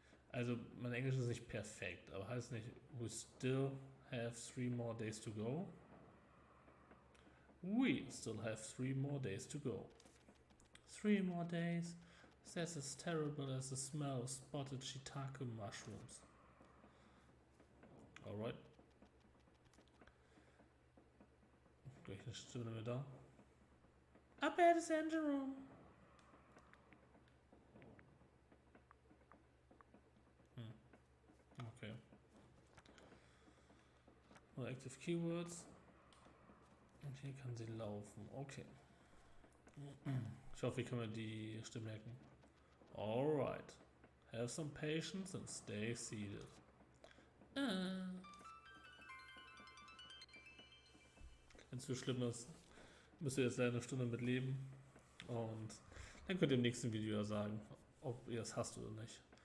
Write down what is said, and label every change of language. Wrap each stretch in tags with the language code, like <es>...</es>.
<de>Also, mein Englisch ist nicht perfekt, aber heißt nicht,</de> <en>we still have 3 more days to go? We still have 3 more days to go. 3 more days? That's as terrible as the smell of spotted shiitake mushrooms. Alright.</en> <de>Welche Stimme haben wir da?</de> <en>Up at his engine room. Okay.</en> <de>Nur Active Keywords. Und hier kann sie laufen. Okay. Ich hoffe, ich kann mir die Stimme merken. Alright.</de> <en>Have some patience and stay seated.</en> <de>Wenn es so schlimm ist, müsst ihr jetzt leider eine Stunde mit leben. Und dann könnt ihr im nächsten Video ja sagen, ob ihr es hasst oder nicht.</de>